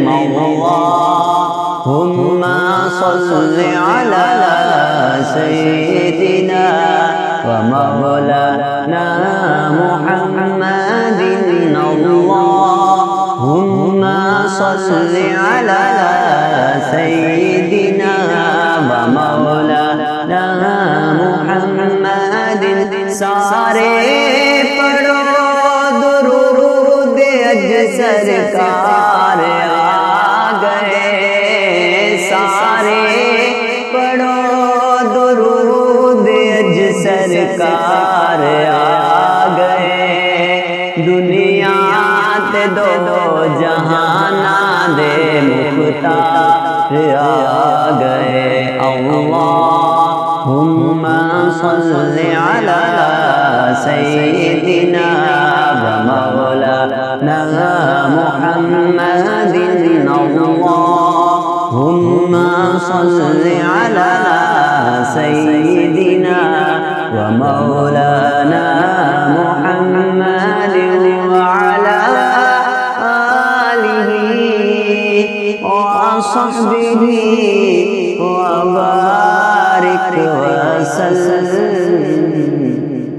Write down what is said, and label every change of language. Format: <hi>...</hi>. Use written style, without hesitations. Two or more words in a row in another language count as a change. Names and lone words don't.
<ar>اللهم صل على سيدنا ومولانا محمد، اللهم صل على سيدنا ومولانا محمد.</ar> <pa>ਸਾਰੇ ਪੜ੍ਹੋ ਦਰੂਦ ਅੱਜ ਸਰਕਾਰ ਆ ਗਏ, ਸਾਰੇ ਪੜ੍ਹੋ ਦਰੂਦ ਅੱਜ ਸਰਕਾਰ ਆ ਗਏ। ਦੁਨੀਆ ਤੇ ਦੋ ਜਹਾਨਾਂ ਦੇ ਮੁਖ਼ਤਾਰ ਆ ਗਏ।</pa> <ar>اللهم صل على سيدنا ومولانا محمد، اللهم صل على سيدنا ومولانا محمد وعلى آله وصحبه وبارك وسلم.</ar>